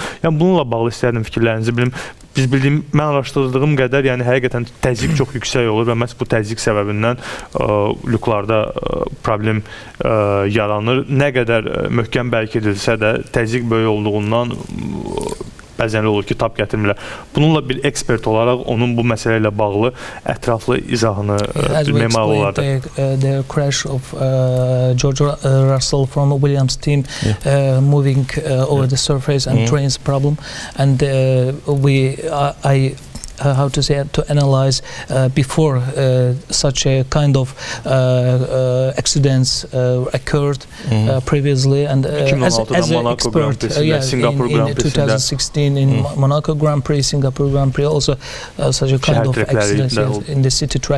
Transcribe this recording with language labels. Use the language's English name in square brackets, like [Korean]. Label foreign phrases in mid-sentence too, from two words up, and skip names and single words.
[Azerbaijani] Yəni bununla bağlı istərdim fikirlərinizi bilim. Biz bildiyim, mən araşdırdığım qədər, yəni həqiqətən təzyiq çox yüksək olur və məhz bu təzyiq səbəbindən lüklarda problem yaranır. Nə qədər möhkəm bərk edilsə də təzyiq böyük olduğundan bəzən olur ki, tab gətirmirlər. Bununla bir ekspert olaraq onun bu məsələ ilə bağlı ətraflı izahını bilmək olardı. [English] The crash of George Russell from Williams team moving over the surface and trains problem, and how to say it, to analyze before such a kind of accidents occurred previously, and as an expert in 2016 in Monaco Grand Prix, Singapore Grand Prix, also such a kind of accidents in the city track.